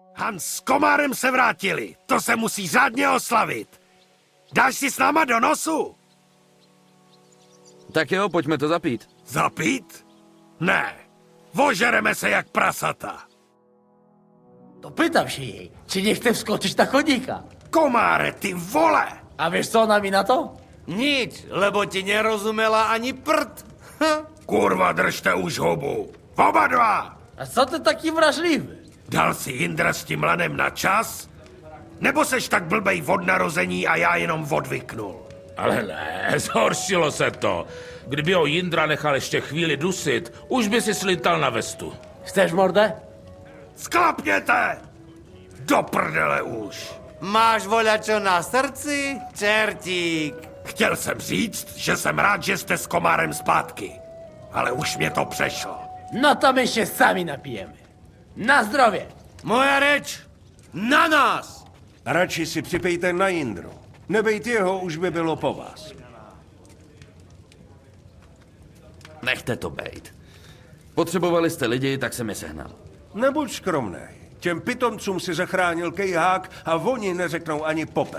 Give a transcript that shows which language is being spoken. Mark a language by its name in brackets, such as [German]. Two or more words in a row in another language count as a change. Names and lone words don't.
[Czech] Hans s Komárem se vrátili. To se musí řádně oslavit. Dáš si s náma do nosu? Tak jo, pojďme to zapít. Zapít? Ne. Vožereme se jak prasata. [Polish] To pytam się jej, czy nie chce wskoczyć na konika. [Czech] Komáre, ty vole! [Polish] A wiesz co ona mi na to? [Slovak] Nic, lebo ti nerozumela ani prd. [Czech] Kurva, držte už hubu. Oba dva! [Polish] A co ty taki wrażliwy? [Czech] Dal si Jindra s tím lanem na čas? Nebo seš tak blbej od narození a já jenom odvyknul? Ale ne, zhoršilo se to. Kdyby ho Jindra nechal ještě chvíli dusit, už by si slintal na vestu. [Polish] Chcesz mordę? [Czech] Sklapněte! Do prdele už! [Slovak] Máš voľačo na srdci, čertík? [Czech] Chtěl jsem říct, že jsem rád, že jste s Komárem zpátky. Ale už mě to přešlo. [Polish] No to my się sami napijemy. Na zdrowie! [Slovak] Moja reč, na nás! [Czech] Radši si připejte na Jindru. Nebejt jeho, už by bylo po vás. Nechte to bejt. Potřebovali jste lidi, tak jsem je sehnal. Nebuď skromnej. Těm pitomcům si zachránil kejhák a oni neřeknou ani popel.